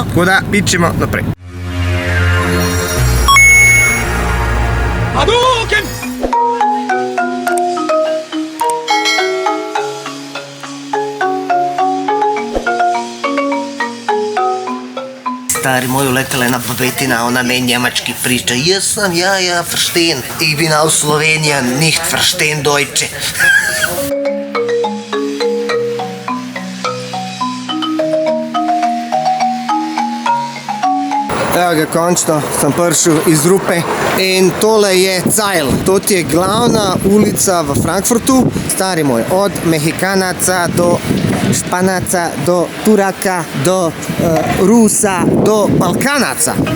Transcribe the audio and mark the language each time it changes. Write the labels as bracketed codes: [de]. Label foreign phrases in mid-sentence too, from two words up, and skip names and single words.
[sl] Tako da pičemo naprej. Hadouken! [hr] Stari moj, uletela ena babetina, ona meni njemački priča. [sl] Jaz sem, [de] ja, verstehen. Ich bin aus Slowenija, nicht verstehen Deutsche. [sl] Evo ga, končno sem prišel iz Rupe in tole je Zeil. To je glavna ulica v Frankfurtu. [hr] Stari moj, od Mehikanaca do Španaca, do Turaka, do Rusa, do Balkanaca.